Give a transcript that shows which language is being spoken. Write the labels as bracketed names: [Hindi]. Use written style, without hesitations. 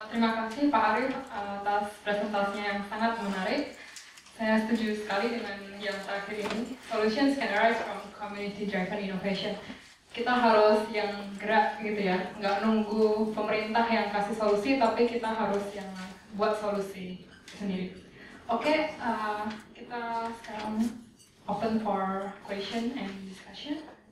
[Indonesian] Terima kasih Pak Arif atas presentasinya yang sangat menarik. Saya setuju sekali dengan yang terakhir ini. [English] Solutions can arise from community-driven innovation. [Indonesian] Kita harus yang gerak gitu ya, nggak nunggu pemerintah yang kasih solusi, tapi kita harus yang buat solusi sendiri. Oke, kita sekarang [English] open for question and discussion.